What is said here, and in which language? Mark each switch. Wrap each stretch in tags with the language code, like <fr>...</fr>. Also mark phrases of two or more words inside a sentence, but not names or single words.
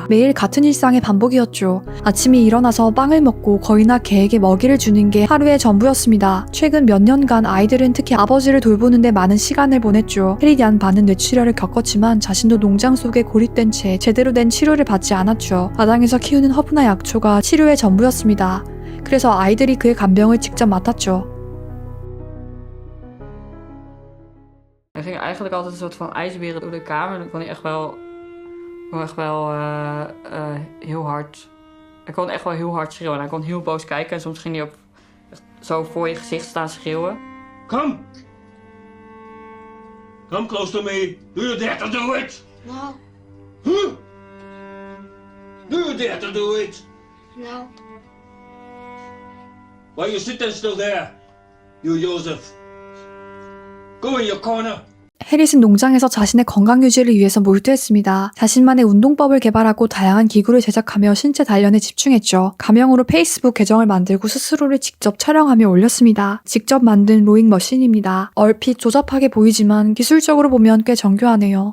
<ko>매일 같은 일상의 반복이었죠. 아침에 일어나서 빵을 먹고 거의나 개에게 먹이를 주는 게 하루의 전부였습니다. 최근 몇 년간 아이들은 특히 아버지를 돌보는데 많은 시간을 보냈죠. 해리 얀 반은 뇌출혈을 겪었지만 자신도 농장 속에 고립된 채 제대로 된 치료를 받지 않았죠. 마당에서 키우는 허브나 약초가 치료의 전부였습니다. 그래서 아이들이 그의 간병을 직접 맡았죠.</ko> <nl>Er ging eigenlijk altijd een soort van ijsberen door de kamer. En dan kon hij echt wel heel hard... Hij kon echt wel heel hard schreeuwen. En hij kon heel boos kijken. En soms ging hij ook echt zo voor je gezicht staan schreeuwen.</nl> <en>Come! Come close to me. Do you dare to do it? No, Huh? Do you dare to do it? no. Why you sitting still there? You Joseph. Go in your corner.</en> <ko>해릿은 농장에서 자신의 건강 유지를 위해서 몰두했습니다. 자신만의 운동법을 개발하고 다양한 기구를 제작하며 신체 단련에 집중했죠. 가명으로 페이스북 계정을 만들고 스스로를 직접 촬영하며 올렸습니다. 직접 만든 로잉 머신입니다. 얼핏 조잡하게 보이지만 기술적으로 보면 꽤 정교하네요.</ko>